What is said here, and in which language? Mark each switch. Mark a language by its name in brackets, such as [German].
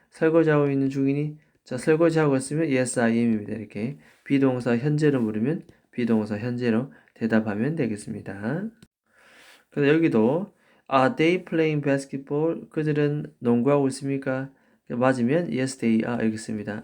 [Korean] 설거지하고 있는 중이니? 자, 설거지하고 있으면 [English] yes, I am [Korean] 입니다. 이렇게 비동사 현재로 물으면 비동사 현재로 대답하면 되겠습니다. 그래서 여기도 [English] Are they playing basketball? [Korean] 그들은 농구하고 있습니까? 맞으면 [English] yes, they are [Korean] 이렇게 씁니다.